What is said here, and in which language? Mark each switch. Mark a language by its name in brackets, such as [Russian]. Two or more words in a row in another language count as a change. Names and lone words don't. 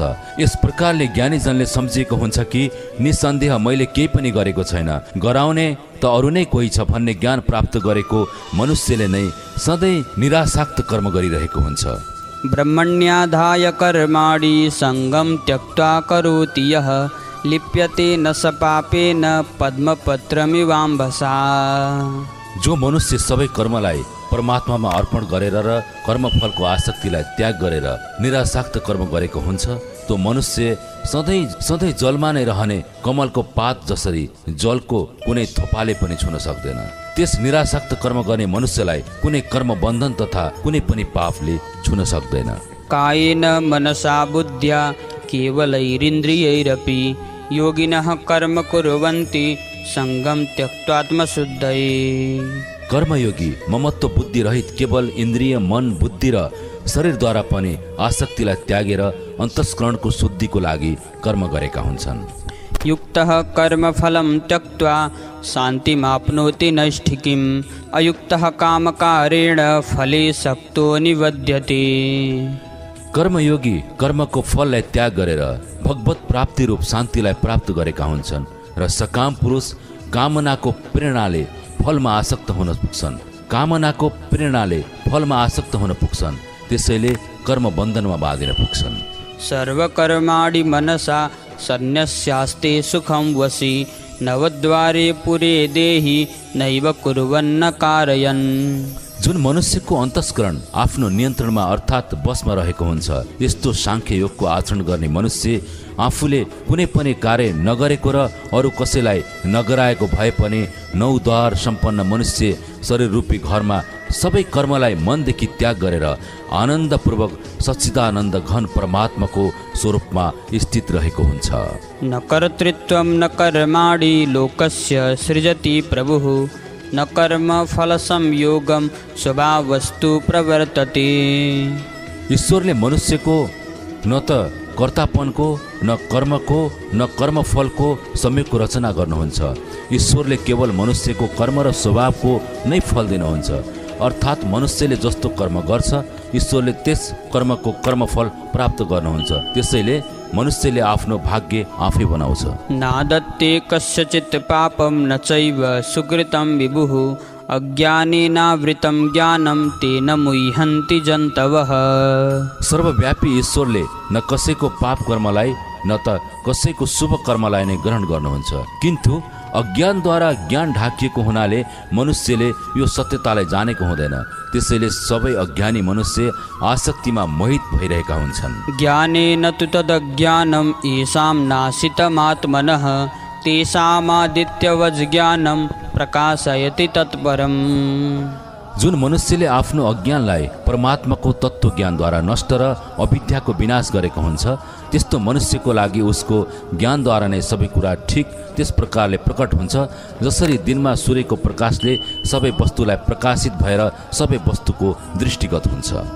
[Nepali] यस प्रकारले ज्ञानीजनले सम्झिएको हुन्छ कि निसन्देह मैले केही पनि गरेको छैन, गराउने त अरू नै कोही छ भन्ने ज्ञान प्राप्त गरेको मनुष्यले नै सधैँ निराशाक्त कर्म गरिरहेको हुन्छ। [Sanskrit] ब्रह्मण्याधाय कर्माणि सङ्गं त्यक्त्वा करोति यः लिप्यते न स पापेन पद्मपत्रमिवाम्भसा। [Nepali] जो मनुष्य सबै कर्मलाई परमात्मामा अर्पण गरेर र कर्मफलको आसक्तिलाई त्याग गरेर निराशाक्त कर्म गरेको हुन्छ, त्यो मनुष्य सधैँ जलमा नै रहने कमलको पात जसरी जलको कुनै थोपाले पनि छुन सक्दैन। त्यस निराशाक्त कर्म गर्ने मनुष्यलाई कुनै कर्म बन्धन तथा कुनै पनि पापले छुन सक्दैन। [Sanskrit] कायेन मनसा बुद्ध्या केवलैरिन्द्रियैरपि योगिनः कर्म कुर्वन्ति सङ्गं त्यक्त्वात्मशुद्धये। [Nepali] कर्मयोगी ममत्व बुद्धि रहित केवल इन्द्रिय, मन, बुद्धि र शरीरद्वारा पनि आसक्तिलाई त्यागेर अन्तस्करणको शुद्धिको लागि कर्म गरेका हुन्छन्। [Sanskrit] युक्तः कर्मफलं त्यक्त्वा शान्तिमाप्नोति नैष्ठिकीम् अयुक्तः कामकारेण फले सक्तो निबध्यते। [Nepali] कर्मयोगी कर्मको फललाई त्याग गरेर भगवत प्राप्ति रूप शान्तिलाई प्राप्त गरेका हुन्छन् र सकाम पुरुष कामनाको प्रेरणाले फलमा आसक्त हुन पुग्छन्। त्यसैले कर्म बन्धनमा बाँधिन पुग्छन्। [Sanskrit] सर्वकर्माणि मनसा सन्न्यस्यास्ते सुखं वशी नवद्वारे पुरे देहि नैव कुर्वन्न कारयन्। [Nepali] जुन मनुष्यको अन्तस्करण आफ्नो नियन्त्रणमा अर्थात् बसमा रहेको हुन्छ, यस्तो साङ्ख्य योगको आचरण गर्ने मनुष्य आफूले कुनै पनि कार्य नगरेको र अरू कसैलाई नगराएको भए पनि 9 द्वार सम्पन्न मनुष्य शरीर रूपी घरमा सबै कर्मलाई मनदेखि त्याग गरेर आनन्दपूर्वक सच्चिदानन्द घन परमात्माको स्वरूपमा स्थित रहेको हुन्छ। [Sanskrit] न कर्तृत्वं न कर्माणि लोकस्य सृजति प्रभुः न कर्म फल संयोगम स्वभावस्तु प्रवर्तते। [Nepali] ईश्वरले मनुष्यको न त कर्तापनको, न कर्मको, न कर्मफलको संयोगको रचना गर्नुहुन्छ। ईश्वरले केवल मनुष्यको कर्म र स्वभावको नै फल दिनुहुन्छ। अर्थात् मनुष्यले जस्तो कर्म गर्छ ईश्वरले त्यस कर्मको कर्मफल प्राप्त गर्नुहुन्छ। त्यसैले मनुष्यले आफ्नो भाग्य आफै बनाउँछ। [Sanskrit] नादत्ते कस्यचित् पापं न चैव सुकृतं विभुः अज्ञानेनावृतं ज्ञानं तेन मुह्यन्ति जन्तवः। [Nepali] सर्वव्यापी ईश्वरले न कसैको पाप कर्मलाई न त कसैको शुभ कर्मलाई नै ग्रहण गर्नुहुन्छ, किन्तु अज्ञानद्वारा ज्ञान ढाकिएको हुनाले मनुष्यले यो सत्यतालाई जानेको हुँदैन। त्यसैले सबै अज्ञानी मनुष्य आसक्तिमा मोहित भइरहेका हुन्छन्। [Sanskrit] ज्ञानेन तु तदज्ञानं येषां नाशितमात्मनः तेषामादित्यवज् ज्ञानं प्रकाशयति तत्परम्। [Nepali] जुन मनुष्यले आफ्नो अज्ञानलाई परमात्माको तत्त्व ज्ञानद्वारा नष्ट र अविद्याको विनाश गरेको हुन्छ, त्यस्तो मनुष्यको लागि उसको ज्ञानद्वारा नै सबै कुरा ठिक त्यस प्रकारले प्रकट हुन्छ जसरी दिनमा सूर्यको प्रकाशले सबै वस्तुलाई प्रकाशित भएर सबै वस्तुको दृष्टिगत हुन्छ।